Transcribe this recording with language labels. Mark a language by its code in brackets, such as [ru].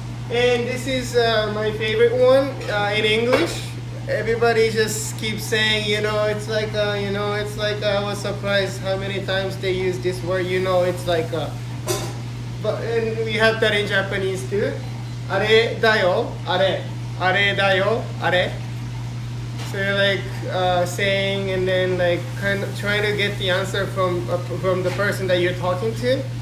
[en] And this is my favorite one in English. Everybody just keeps saying, you know, it's like, I was surprised how many times they use this word, you know, it's like, but and we have that in Japanese too. [ja] あれだよ、あれだよ、あれ. [en] So you're like saying and then like kind of trying to get the answer from the person that you're talking to.